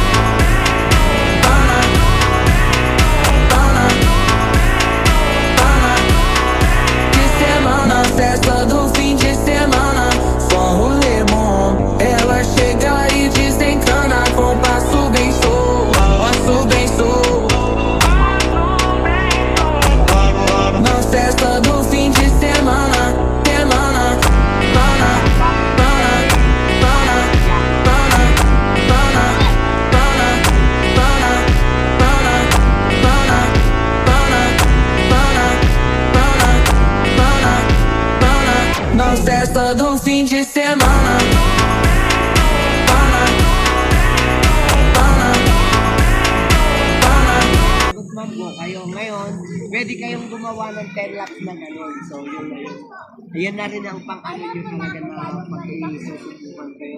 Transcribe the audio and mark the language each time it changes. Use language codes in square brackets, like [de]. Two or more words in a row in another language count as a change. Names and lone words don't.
[pt] Na festa do fim de semana, só rolê bom. Ela chega e desencana com passo bem solto, passo bem solto. Na festa do fim de semana, semana, pana, pana, pana, pana, pana, pana, pana, pana, pana, pana, pana, pana. Na festa do fim de semana, pana, pana, pana. [tl] Ma'am po kayo ngayon, pwede kayong gumawa ng 10 laps na gano'n. So, yun na yun. Ayan na rin ang pang-ano nyo talaga na pag-isusubukan kayo.